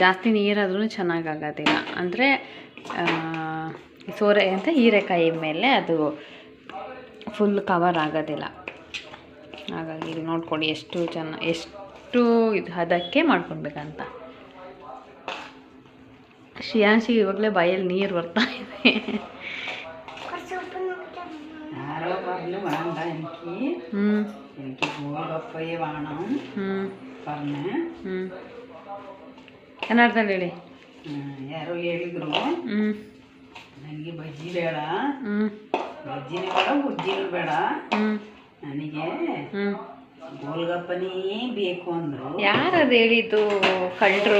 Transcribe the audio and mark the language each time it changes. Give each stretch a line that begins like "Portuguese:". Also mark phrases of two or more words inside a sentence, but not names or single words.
Kannada: ಜಾಸ್ತಿ ನೀರಾದ್ರೂ ಚೆನ್ನಾಗಾಗೋದಿಲ್ಲ, ಅಂದರೆ ಸೋರೆ ಅಂತ ಹೀರೆಕಾಯಿ ಮೇಲೆ ಅದು
English: full cover
Kannada: ಆಗೋದಿಲ್ಲ. ಹಾಗಾಗಿ ಇಲ್ಲಿ ನೋಡ್ಕೊಳ್ಳಿ ಎಷ್ಟು ಇದು ಹದಕ್ಕೆ ಮಾಡ್ಕೊಳ್ಬೇಕಂತ. ಶ್ರೇಯಾಂಶಿಗೆ ಇವಾಗಲೇ ಬಾಯಲ್ಲಿ ನೀರು ಬರ್ತಾ ಇದೆ.
Malayalam: யாரோ പറഞ്ഞു വേണ്ട എനിക്ക് എനിക്ക് ഗോൾഗപ്പയെ വേണം പറഞ്ഞ്
Kannada: ಕನ್ನಡದಲ್ಲಿ ಹೇಳಿ. ಯಾರೋ ಹೇಳಿದ್ರು ನನಗೆ ಬಜ್ಜಿ ಬೇಡ, ಬಜ್ಜಿನೂ ಬೇಡ ಉಜ್ಜಿನೂ ಬೇಡ, ನನಗೆ ಗೋಲ್ಗಪ್ಪನೇ ಬೇಕು ಅಂದರು. ಯಾರದು ಹೇಳಿದ್ದು? ಕಳ್ಳರು.